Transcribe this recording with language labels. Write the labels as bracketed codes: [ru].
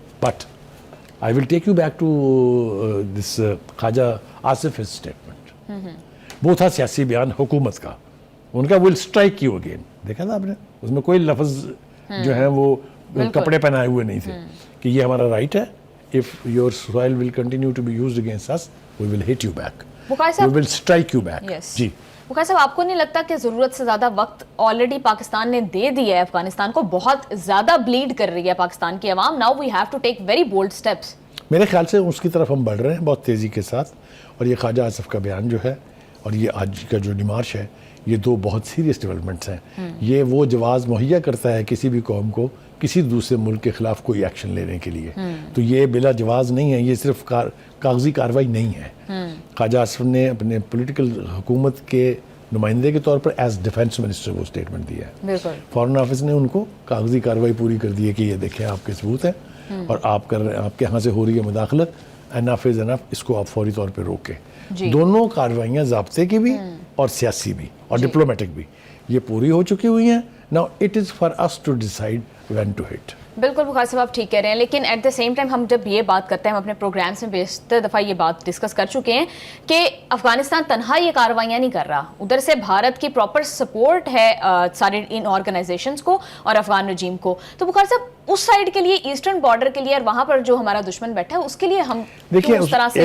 [en] But I will take you back to this Khawaja Asif statement. [ur] وہ تھا سیاسی بیان حکومت کا, ان کا ول اسٹرائک یو اگین. دیکھا تھا آپ نے, اس میں کوئی لفظ جو ہیں وہ کپڑے پہنائے ہوئے نہیں تھے کہ یہ ہمارا رائٹ ہے. [en] If your soil will continue to be used against us, we will hit you back. We will strike you back. Yes. [ur] جی بخاری صاحب, آپ کو نہیں لگتا کہ ضرورت سے زیادہ وقت آلریڈی پاکستان نے دے دیا ہے افغانستان کو, بہت زیادہ بلیڈ کر رہی ہے پاکستان کی عوام, [en] now we have to take very bold steps. [ur] میرے خیال سے اس کی طرف ہم بڑھ رہے ہیں بہت تیزی کے ساتھ, اور یہ خواجہ آصف کا بیان جو ہے اور یہ آج کا جو ڈیمارش ہے, یہ 2 بہت سیریس ڈیولپمنٹس ہیں. یہ وہ جواز مہیا کرتا ہے کسی بھی قوم کو کسی دوسرے ملک کے خلاف کوئی ایکشن لینے کے لیے. تو یہ بلا جواز نہیں ہے, یہ صرف کاغذی کارروائی نہیں ہے. خواجہ آصف نے اپنے پولیٹیکل حکومت کے نمائندے کے طور پر [en] as defence minister [ur] وہ اسٹیٹمنٹ دیا ہے. فارن آفس نے ان کو کاغذی کارروائی پوری کر دی ہے کہ یہ دیکھیں آپ کے ثبوت ہیں اور آپ کر رہے ہیں, آپ کے یہاں سے ہو رہی ہے مداخلت, [en] enough is enough, [ur] اس کو آپ فوری طور پہ روکیں. دونوں کارروائیاں ضابطے کی بھی اور سیاسی بھی اور ڈپلومیٹک بھی یہ پوری ہو چکی ہوئی ہیں. [en] Now it is for us to decide when to hit. [ur] بالکل بخاری صاحب آپ ٹھیک کہہ رہے ہیں, لیکن [en] at the same time [ur] ہم جب یہ بات کرتے ہیں, ہم اپنے پروگرامس میں بیشتر دفعہ یہ بات ڈسکس کر چکے ہیں کہ افغانستان تنہا یہ کارروائیاں نہیں کر رہا, ادھر سے بھارت کی پراپر سپورٹ ہے سارے ان آرگنائزیشنز کو اور افغان رجیم کو. تو بخاری صاحب اس سائڈ کے لیے, ایسٹرن بارڈر کے لیے, اور وہاں پر جو ہمارا دشمن بیٹھا ہے اس کے لیے ہم اس طرح سے